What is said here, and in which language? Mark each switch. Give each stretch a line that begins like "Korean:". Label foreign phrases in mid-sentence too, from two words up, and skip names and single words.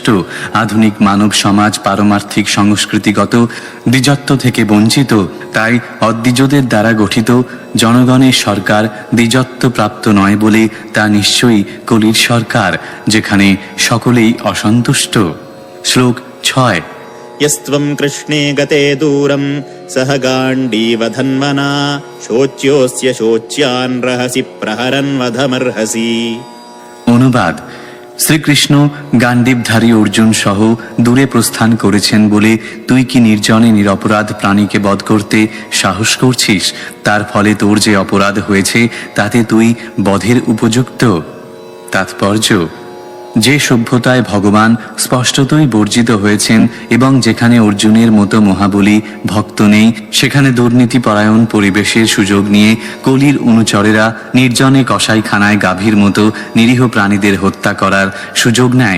Bangla: আধুনিক মানব সমাজ পারমার্থিক সংস্কৃতিগত দ্বিজত্ব থেকে বঞ্চিত। তাই অদ্বিজদের দ্বারা গঠিত জনগণের সরকার দ্বিজত্ব প্রাপ্ত নয় বলে তা নিশ্চয়ই কলির সরকার, যেখানে সকলেই অসন্তুষ্ট। শ্লোক 6।
Sanskrit: यस्त्वं कृष्णे गते दूरं सह गाण्डीव धन्वना शोच्योऽस्य शोच्यान् रहसि प्रहरन् वधमर्हसि।
Bangla: অনুবাদ: শ্রীকৃষ্ণ গান্ডীবধারী অর্জুন সহ দূরে প্রস্থান করেছেন বলে তুই কি নির্জনে নিরপরাধ প্রাণীকে বধ করতে সাহস করছিস? তার ফলে তোর যে অপরাধ হয়েছে তাতে তুই বধের উপযুক্ত। তাৎপর্য: যে সভ্যতায় ভগবান স্পষ্টতই বর্জিত হয়েছেন এবং যেখানে অর্জুনের মতো মহাবলী ভক্ত নেই, সেখানে দুর্নীতিপরায়ণ পরিবেশের সুযোগ নিয়ে কলির অনুচরেরা নির্জনে কসাইখানায় গাভীর মতো নিরীহ প্রাণীদের হত্যা করার সুযোগ নেয়।